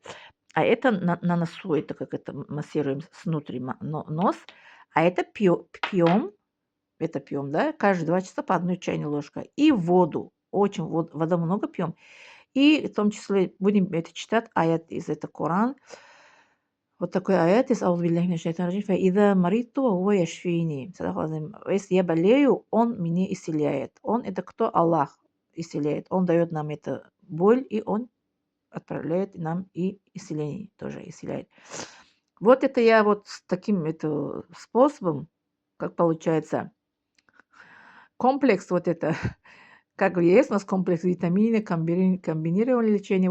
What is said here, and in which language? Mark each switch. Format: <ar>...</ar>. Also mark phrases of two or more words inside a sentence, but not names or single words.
<ru>А это на носу, это как это массируем снутри нос. А это пьем, это пьем, да, каждые 2 часа по одной чайной ложке. И воду, очень вода много пьем. И в том числе будем это читать аят из этого Коран. Вот такой аят из</ru> <ar>«أعوذ بالله من الشيطان الرجيم. فإذا مرضت وهو يشفيني».</ar> <ru>Если я болею, он меня исцеляет. Он это кто? Аллах исцеляет. Он дает нам это боль, и он отправляет нам и исцеление тоже исцеляет. Вот это я вот с таким это способом, как получается, комплекс вот это, как есть у нас комплекс витамины, комбинированное лечение.</ru>